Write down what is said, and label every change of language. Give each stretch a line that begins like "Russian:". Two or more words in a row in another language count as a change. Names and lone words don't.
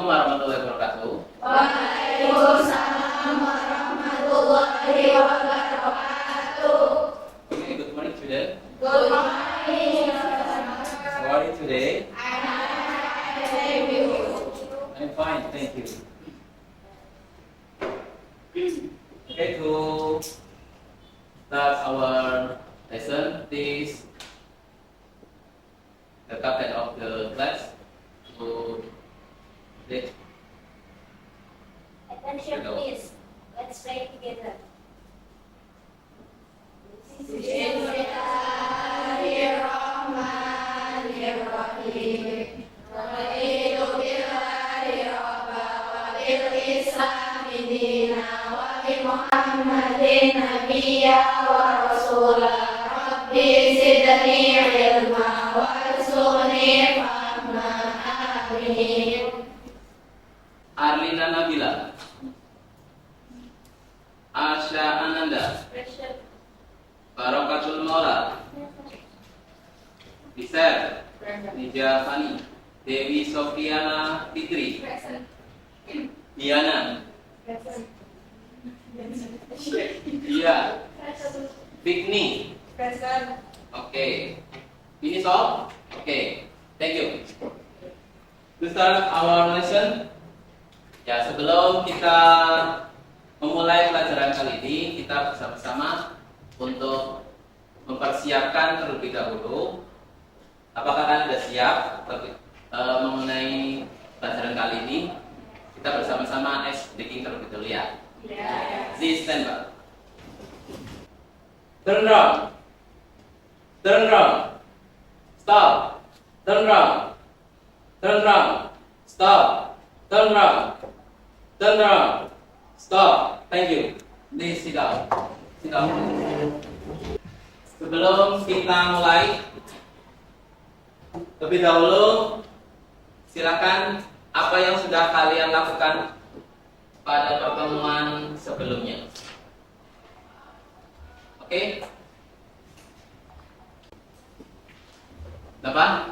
Arabic: ورحمة الله وبركاته. وعليكم السلام ورحمة الله وبركاته.
English: Okay, good morning student. Good morning. How are you today? I'm fine, thank you. Okay, to start our lesson, please the captain of the class to lead. Attention please. Let's pray together.
Arabic: بسم الله الرحمن الرحيم. رضيت بالله ربا وبالإسلام دينا وبمحمد نبيا ورسولا. رب زدني علما وارزقني فهما. Amin.
English: Arlina Nabila, Asya Ananda, Barokatul Maula, Biser, Nija Fani, Dewi Sofiana Fitri, Diana, Dia, Fikni. Okay. Finish all? Okay. Thank you. To start our lesson,
Indonesian: ya sebelum kita memulai pelajaran kali ini, kita bersama-sama untuk mempersiapkan terlebih dahulu. Apakah kalian sudah siap mengenai pelajaran kali ini? Kita bersama-sama speaking terlebih dahulu ya.
English: Please stand up. Turn round. Turn round. Stop. Turn round. Turn round. Stop. Turn round. Turn round. Stop. Thank you. Please sit down. Sit down.
Indonesian: Sebelum kita mulai, lebih dahulu silakan apa yang sudah kalian lakukan pada pertemuan sebelumnya. Oke? Apa?